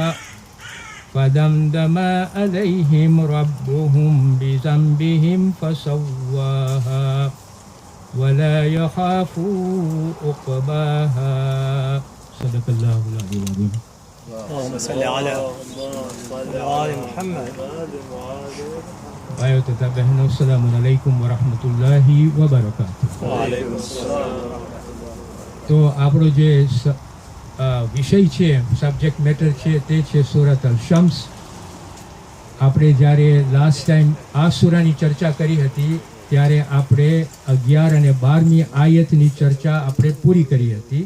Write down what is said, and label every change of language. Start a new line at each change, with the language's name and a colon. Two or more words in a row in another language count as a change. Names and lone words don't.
Arabic: فدمدم عليهم ربهم بذنبهم فسواها ولا يخاف عقباها صدق الله العظيم. اللهم صل على آل محمد.
Hindi: भाइयों तथा बहनों
Arabic: السلام عليكم ورحمة الله وبركاته.
Gujarati: तो આપણો જે વિષય છે,
English: subject matter
Gujarati: છે, તે છે સૂરત અલ શમ્સ. આપણે જ્યારે
English: last time
Gujarati: આ સૂરાની ચર્ચા કરી હતી ત્યારે આપણે 11 અને 12મી આયતની ચર્ચા આપણે પૂરી કરી હતી.